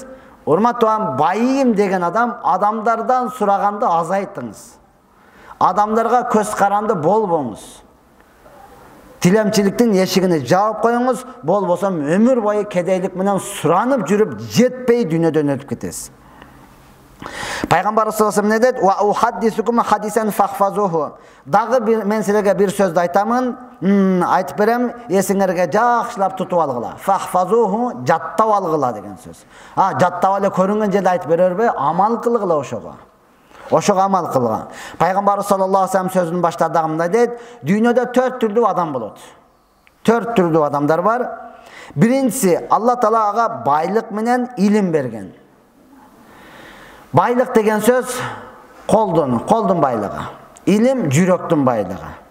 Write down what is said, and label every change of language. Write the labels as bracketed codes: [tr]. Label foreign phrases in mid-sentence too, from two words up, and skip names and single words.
[ky] Урматтуу, байым деген адам адамдардан сураганды азайтыңыз. Адамдарга көз каранды болбоңуз. Тилемчиликтин эшигини жаап коюңуз, болбосо өмүр бою кедейлик менен суранып жүрүп жетпей дүйнөдөн өтүп кетесиз. Пайгамбар [ar] صلى الله عليه وسلم [ky] не дейт? [ar] وأحدثكم حديثا فاحفظوه. [ky] Дагы мен силерге бир сөздү айтамын, айтып берем, эсиңерге жакшылап тутуп алгыла. Фахфазуху, жаттап алгыла деген сөз. Жаттап эле көрүнгөн жерде айтып берерби? Амал кылгыла ошого. Ошого амал кылган. Пайгамбар [ar] صلى الله عليه وسلم [ky] сөзүнүн баштарында мындай дейт: дүйнөдө 4 түрдүү адам болот. 4 түрдүү адамдар бар. Биринчиси, Алла Таала ага байлык менен илим берген. Байлык деген сөз колдун байлыгы. Илим жүрөктүн байлыгы.